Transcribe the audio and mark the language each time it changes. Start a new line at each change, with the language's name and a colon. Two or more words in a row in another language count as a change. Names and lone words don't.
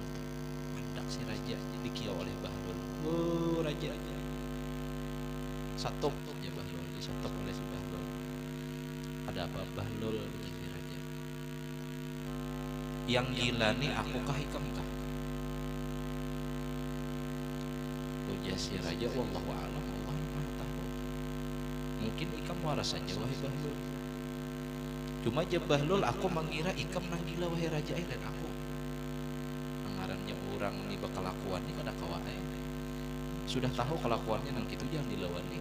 Banjar: Mandak si raja dikiau oleh bahlul. Oh raja, satop ya bahlul, disatop oleh si bahlul. Ada apa bahlul? Ujar si raja. Yang gila nih aku kah ikam kah? Ujar si raja,
Arabic: والله أعلم,
Banjar: Allah Maha tahu. Mungkin ikam waras saja wahai Bahlul. Cuma aja Bahlul aku mengira ikam nang gila wahai raja lain aku. Ngarannya orang nih bakal lakuan nih kada kawae. Sudah tahu kelakuannya nang gitu jangan dilawan nih.